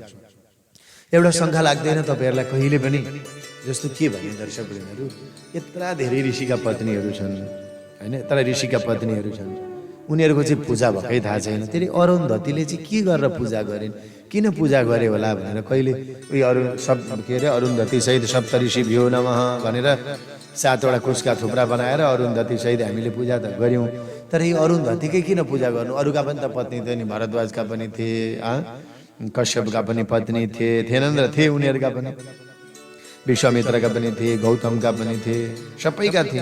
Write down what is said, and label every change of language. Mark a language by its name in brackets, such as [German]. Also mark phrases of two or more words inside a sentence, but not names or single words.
[Nepali] एउटा शङ्का लाग्दैन तपाईँहरूलाई कहिले पनि, जस्तो के भने दर्शकवृन्दहरू, यत्रा धेरै ऋषिका पत्नीहरू छन् होइन, तर ऋषिका पत्नीहरू छन्, उनीहरूको चाहिँ पूजा भएकै थाहा छैन। त्यसले अरुन्धतीले चाहिँ के गरेर पूजा गरिन्, किन पूजा गरे होला भनेर कहिले अरुन्धती सहित [Sanskrit] सप्त ऋषि भ्यो नमः [Nepali] भनेर 7वटा कुशका थुप्रा बनाएर अरुन्धती सहित हामीले पूजा त गऱ्यौँ। तर यो अरुन्धतीकै किन पूजा गर्नु? अरूका पनि त पत्नी थिए नि, भरद्वाजका पनि थिए, कश्यपका पनि पत्नी थिएनन् र थिए उनीहरूका पनि, विश्वामित्रका पनि थिए, गौतमका पनि थिए, सबैका थिए।